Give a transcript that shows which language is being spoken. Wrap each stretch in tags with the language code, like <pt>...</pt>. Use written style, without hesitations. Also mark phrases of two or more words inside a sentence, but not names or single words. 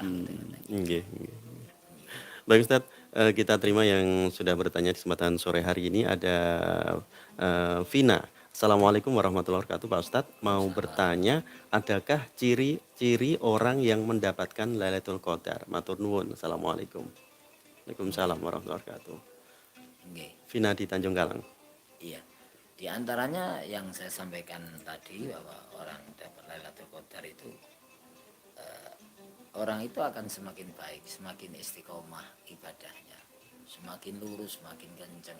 <jv>Nggih, nggih.</jv> <id>Baik Ustadz, kita terima yang sudah bertanya di kesempatan sore hari ini. Ada Vina.</id> <ar>السلام عليكم ورحمة الله وبركاته</ar> <id>Pak Ustadz. Mau bertanya, adakah ciri-ciri orang yang mendapatkan Lailatul Qadar?</id> <jv>Matur nuwun.</jv> <ar>Assalamualaikum. وعليكم السلام ورحمة الله وبركاته.</ar> <jv>Nggih.</jv> <id>Vina di Tanjung Galang. Iya. Di antaranya yang saya sampaikan tadi bahwa orang dapat Lailatul Qadar itu orang itu akan semakin baik, semakin istiqomah ibadahnya, semakin lurus, semakin kenceng.</id>